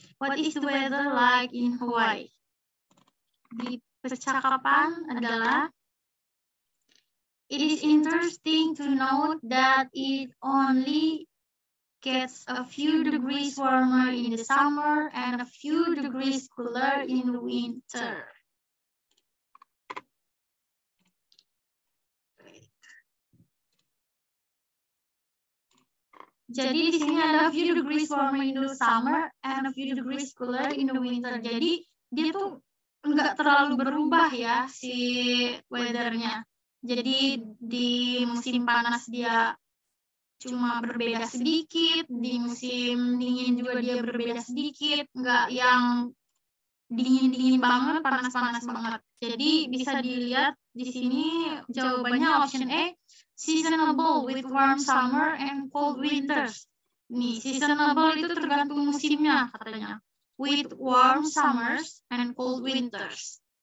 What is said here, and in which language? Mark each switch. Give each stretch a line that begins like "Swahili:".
English: What is the weather like in Hawaii?
Indonesian: Di percakapan adalah,
English: it is interesting to note that it only gets a few degrees warmer in the summer and a few degrees cooler in the winter.
Indonesian: Jadi di sini ada
English: a few degrees warmer in the summer and a few degrees cooler in the winter.
Indonesian: Jadi dia tuh nggak terlalu berubah ya si weathernya. Jadi di musim panas dia cuma berbeda sedikit, di musim dingin juga dia berbeda sedikit, nggak yang dingin-dingin banget, panas-panas banget. Jadi bisa dilihat di sini jawabannya
English: option A, seasonable with warm summer and cold winters.
Indonesian: Nih, seasonable itu tergantung musimnya katanya.
English: With warm summers and cold winters.